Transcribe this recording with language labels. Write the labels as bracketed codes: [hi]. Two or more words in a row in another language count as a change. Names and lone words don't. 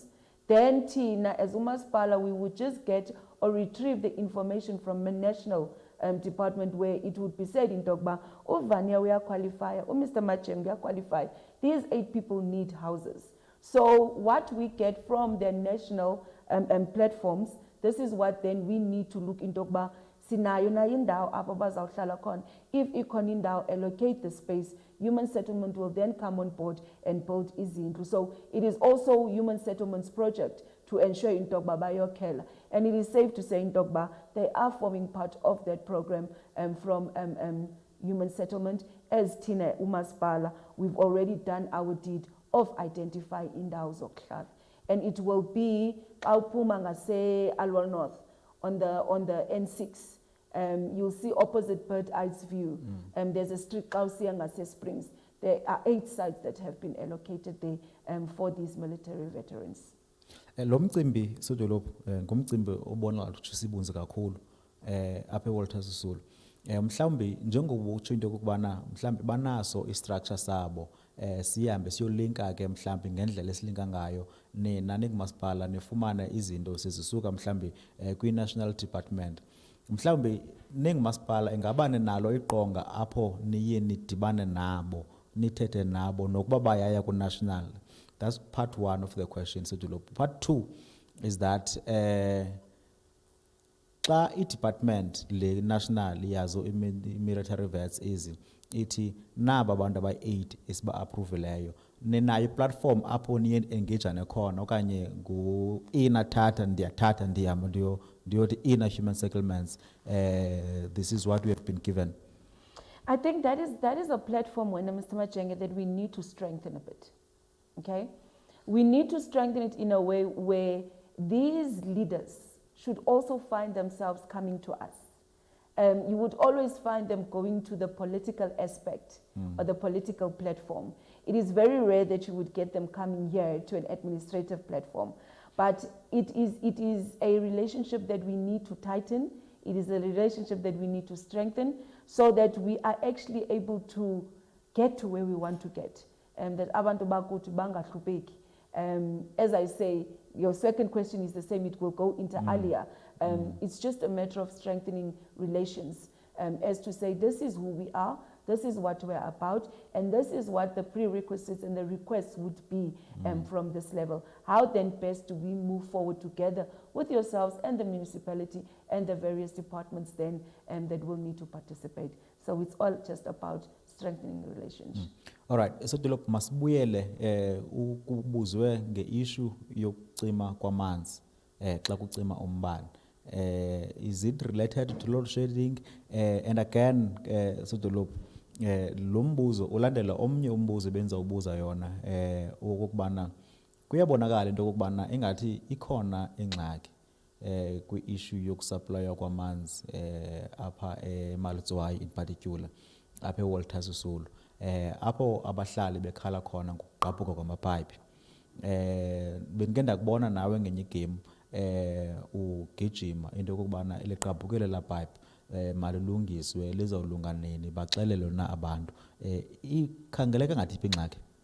[en] Then Tina, as Umasipala, we would just get or retrieve the information from the national department where it would be said in Dogba, oh Vanya, we are qualified, oh Mr. Machem, we are qualified. These 8 people need houses. So what we get from their national platforms, this is what then we need to look in Dogba. [xh] Sinayo na indawo apho bazawuhlala khona. [en] If [xh] ikhona indawo, [en] allocate the space. Human settlement will then come on board and build izindlu. So it is also human settlement's project to ensure in Dogba bayokhela. And it is safe to say in Dogba, they are forming part of that program from human settlement. As Tina Umasipala, we've already done our deed of identifying [xh] indawo zokuhlala. [en] And it will be Kaupuma ngase Alwal North on the N6. You'll see opposite Bird Eyes View. There's a street Kausia ngase Springs. There are 8 sites that have been allocated there for these military veterans. [xh] Lo mcimbi Sedolophu ngumcimbi obona ukuthi sibunze kakhulu apha eWalter Sisulu. Mhlawumbi njengoba utsho into kokubana mhlawumbi banaso istructure sabo sihambe siyolinka ke mhlawumbi ngendlela esilinka ngayo nina ningumasipala nifumana izinto sezisuka mhlawumbi kwi-national department. Mhlawumbi ningumasipala ingabane nalo iqonga apho niye nidibane nabo nithethe nabo nokuba bayaya ku-national. [en] That's part 1 of the question, Sedolophu. [xh] Part 2 is that xa i-department le national yazo military vets ithi naba abantu abayi-8 esiba-appruveleyo, ninayo i-platform apho niye engagane khona okanye ngu-ina thatha ndiyathatha ndihamba ndiyothi ina human settlements, [en] this is what we have been given? I think that is a platform, Mr. Machenge, that we need to strengthen a bit. Okay? We need to strengthen it in a way where these leaders should also find themselves coming to us. You would always find them going to the political aspect or the political platform. It is very rare that you would get them coming here to an administrative platform. But it is a relationship that we need to tighten. It is a relationship that we need to strengthen so that we are actually able to get to where we want to get. [xh] That abantu bakuthi bangahlupeki. [en] As I say, your second question is the same, it will go inter alia. It's just a matter of strengthening relations as to say, this is who we are, this is what we're about, and this is what the prerequisites and the requests would be from this level. How then best do we move forward together with yourselves and the municipality and the various departments then that will need to participate. So it's all just about strengthening the relationship. [xh] All right, so Dilop masibuyele kubuzwe nge-issue yokucima kwamanzi xa kucima umbane. [en] Is it related to load shedding? [xh] And again, so Dilop lo mbuzo ulandela omnye umbuzo benza ubuza yona okubana kuyabonakala into okubana engathi ikhona ingxaki kwi-issue yokusupply kwamanzi apha eMalitswayi [en] in particular [xh] apha eWalter Sisulu. Apho abahlali bekhala khona ngokugqabhuka kwamapipe. Bengike ndakubona nawe ngenye game ugijima into yokubana liqabhukele la pipe malilungiswe lizawulunga nini baxelele na abantu ikhangeleka ngathi iphi ingxaki.